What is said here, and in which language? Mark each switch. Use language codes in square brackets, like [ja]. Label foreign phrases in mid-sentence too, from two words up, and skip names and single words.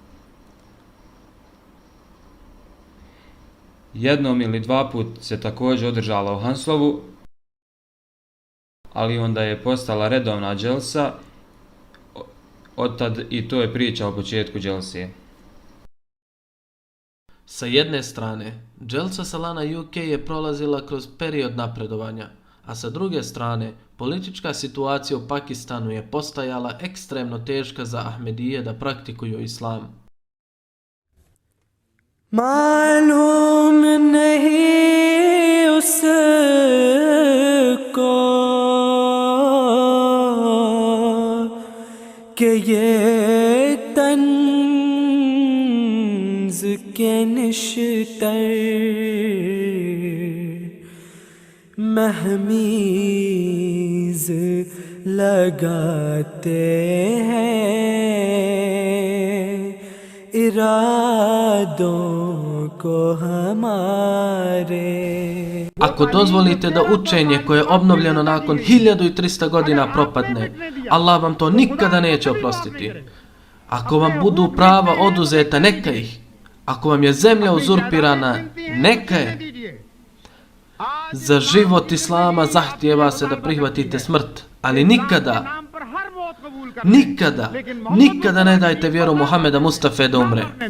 [bs] Jednom ili dva put se također održala u Hanslovu, ali onda je postala redovna dželsa, otad i to je priča o početku dželse. Sa jedne strane, dželsa Salana UK je prolazila kroz period napredovanja, a sa druge strane, politička situacija u Pakistanu je postajala ekstremno teška za Ahmedije da praktikuju islam. [ur] معلوم نہیں اس کو کہ یہ طنز کے نشتر مہمیز لگاتے ہیں ارادوں کو ہمارے. [bs] Ako dozvolite da učenje koje je obnovljeno nakon 1300 godina propadne, Allah vam to nikada neće oprostiti. Ako vam budu prava oduzeta, neka ih. Ako vam je zemlja uzurpirana, neka je. Za život Islama zahtijeva se da prihvatite smrt, ali nikada ne dajte vjeru Muhameda Mustafe da umre.